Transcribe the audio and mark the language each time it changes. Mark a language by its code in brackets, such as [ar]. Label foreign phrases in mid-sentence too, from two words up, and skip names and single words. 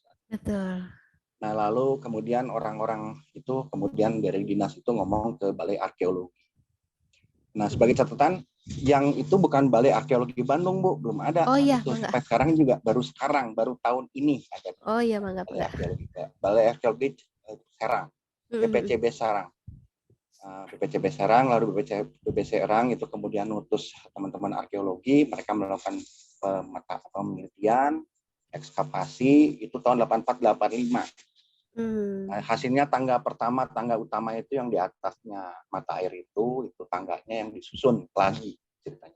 [id] Betul. Nah lalu kemudian orang-orang itu kemudian dari dinas itu ngomong ke Balai Arkeologi. Nah sebagai catatan, yang itu bukan Balai Arkeologi Bandung, Bu, belum ada. Oh iya, itu sampai sekarang juga baru tahun ini ada. Oh iya, Mangga. Balai Arkeologi Serang, BPCB Serang. BPCB Serang, lalu BPCB Serang itu kemudian utus teman-teman arkeologi, mereka melakukan penelitian, ekskavasi itu tahun 84-85. Nah, hasilnya tangga utama itu yang di atasnya mata air itu tangganya yang disusun lagi ceritanya.